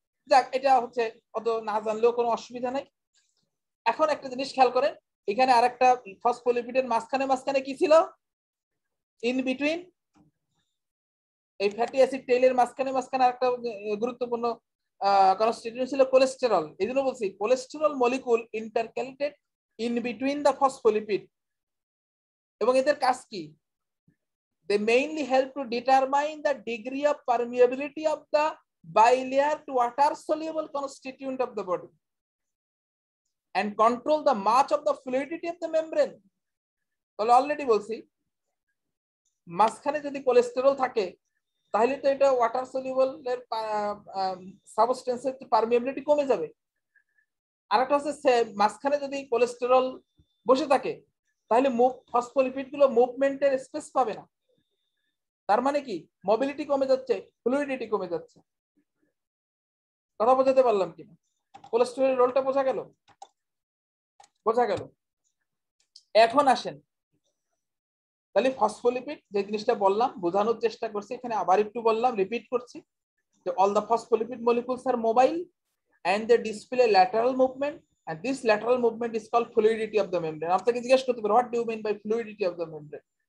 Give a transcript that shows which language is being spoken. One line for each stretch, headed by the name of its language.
Bangla: যাক, এটা হচ্ছে অত না জানলেও কোনো অসুবিধা নাই। এখন একটা জিনিস খেয়াল করেন, এখানে আরেকটা ফসফোলিপিডের মাঝখানে কি ছিল? ইন বিটুইন এই ফ্যাটি অ্যাসিড টেইলের মাঝখানে আরেকটা গুরুত্বপূর্ণ কনস্টিটিউয়েন্ট ছিল কোলেস্টেরল, এই জন্য বলছি cholesterol molecule intercalated in between the phospholipid. এবং এদের কাজ কি?
English: They mainly help to determine the degree of permeability of the bilayer to water soluble constituent of the body and control the march of the fluidity of the membrane.
Bangla: তাহলে already বলছি মাঝখানে যদি cholesterol থাকে তাহলে তো এটা water soluble এর সাবস্টেন্সের permeability কমে যাবে। আরেকটা হচ্ছে মাঝখানে যদি কোলেস্টেরল বসে থাকে তাহলে ফসফোলিপিড গুলো মুভমেন্টের স্পেস পাবে না। তার মানে কি মোবিলিটি কমে যাচ্ছে, ফ্লুইডিটি কমে যাচ্ছে। কথা বোঝাতে পারলাম কিনা? কোলেস্টেরলের রোলটা বোঝা গেল? বোঝা গেল। এখন আসেন তাহলে ফসফোলিপিড যে জিনিসটা বললাম বোঝানোর চেষ্টা করছি, এখানে আবার একটু বললাম, রিপিট করছি যে
English: All the phospholipid molecules are mobile and they display lateral movement, and this lateral movement is called fluidity of the membrane.
Bangla: আপনাকে জিজ্ঞেস করতে পারে
English: what do you mean by fluidity of the membrane?